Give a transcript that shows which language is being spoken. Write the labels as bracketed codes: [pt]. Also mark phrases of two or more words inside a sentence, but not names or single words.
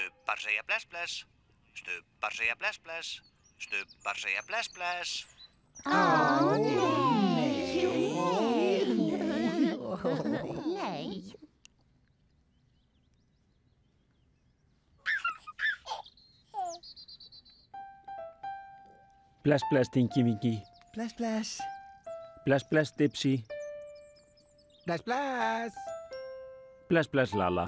[is] Stubbar segja bless, bless. Stubbar segja bless, bless. Stubbar segja bless, bless. Nei. Bless, bless, Tinky Winky. Bless, bless. Bless, bless, Dipsy. Bless, bless. Bless, bless, Lala.